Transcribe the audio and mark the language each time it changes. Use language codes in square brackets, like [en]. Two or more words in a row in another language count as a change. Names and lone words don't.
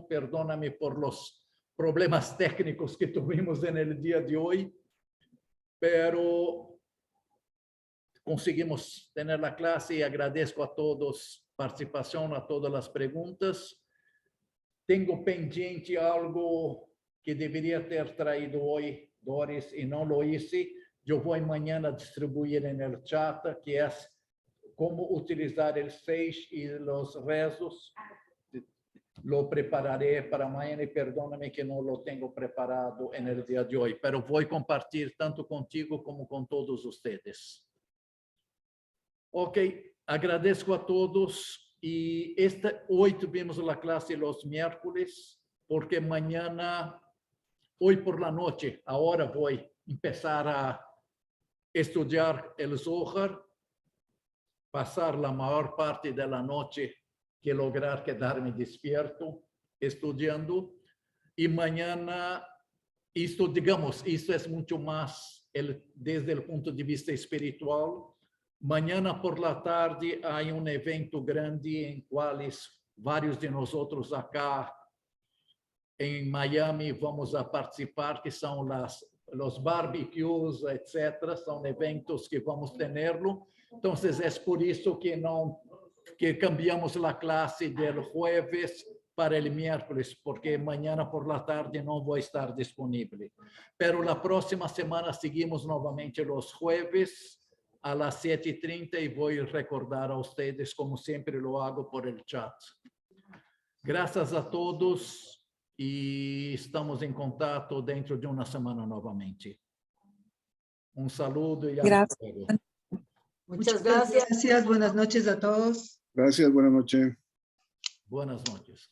[pt] Perdóname por os problemas técnicos que tivemos no dia de hoje, pero conseguimos ter a classe e agradeço a todos a participação, a todas as perguntas. Tenho pendiente algo que deveria ter traído hoje, Doris, e não [es] lo hice. [pt] Eu vou amanhã distribuir no chat, que é como utilizar o 6 e os rezos. [es] Lo prepararé [pt] para amanhã e perdóname que não lo tenho preparado no dia de hoje, pero vou compartilhar tanto contigo como com todos vocês. Ok, agradeço a todos e hoje tivemos a classe os miércoles, porque amanhã, hoje [es] por la noche, [pt] agora vou começar a estudar o Zohar, passar a maior parte da noite que [es] lograr quedar-me despierto [pt] estudando, e amanhã isto, digamos, isso é muito mais desde o ponto de vista espiritual. Amanhã [es] por la tarde [pt] há evento grande em quais vários de nós outros acá em Miami [es] vamos a participar, [pt] que são os barbecues, etc. São eventos que vamos ter-lo. Então, é por isso que cambiamos a classe do jueves para o miércoles, porque amanhã [es] por la tarde [pt] não vou estar disponível. Pero na próxima semana seguimos novamente os [es] jueves a las [pt] 7:30 e vou recordar a vocês, como sempre [es] lo hago por el chat. [pt] Graças a todos e estamos em contato dentro de uma semana novamente. [es] Um saludo e hasta luego. Muchas gracias. Gracias, buenas noches a todos. Gracias, buenas noches. Buenas noches.